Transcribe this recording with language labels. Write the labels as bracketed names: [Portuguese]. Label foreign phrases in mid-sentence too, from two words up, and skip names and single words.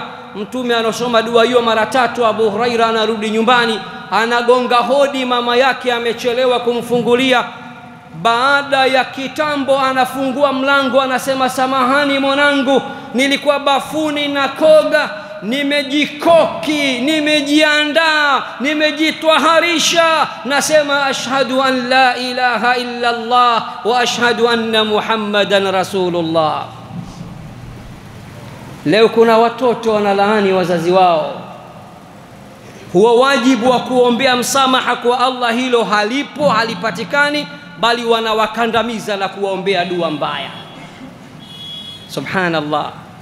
[Swahili] Mtume anasoma dua hiyo mara 3. Abu Huraira anarudi nyumbani, anagonga hodi, mama yake amechelewa kumfungulia. Baada ya kitambo anafungua mlango, anasema samahani mwanangu, nilikuwa bafuni na koga, nimejikoki, nimejiandaa, nimejitwaharisha, nasema [Arabic] أشهد أن لا إله إلا الله وأشهد أن محمدا رسول الله. [Swahili] Leo kuna watoto wanalaani wazazi wao. Huwa wajibu wa kuombea msamaha kwa Allah hilo halipo, halipatikani, bali wanawakandamiza na kuwaombea dua mbaya.